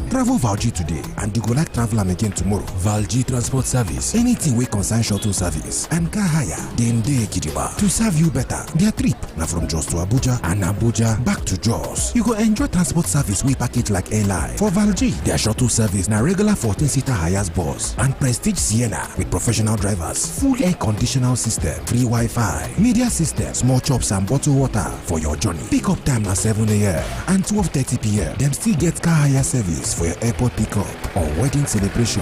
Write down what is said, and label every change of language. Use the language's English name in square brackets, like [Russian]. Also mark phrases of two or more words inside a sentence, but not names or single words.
[Nigerian Pidgin] Travel Valji today, and you go like travel am again tomorrow. Valji Transport Service, anything wey concern shuttle service and car hire, dem dey gidigba to serve you better. Their trip na from Jos to Abuja and Abuja back to Jos. You go enjoy transport service wey package like airline. For Valji, their shuttle service na regular 14-seater Hiace bus and Prestige Sienna with professional drivers, full air conditional system, free Wi-Fi, media system, small chops and bottled water for your journey. Pick up time na 7 a.m. and 12:30 p.m. Them still get car hire service for your airport pickup or wedding celebration.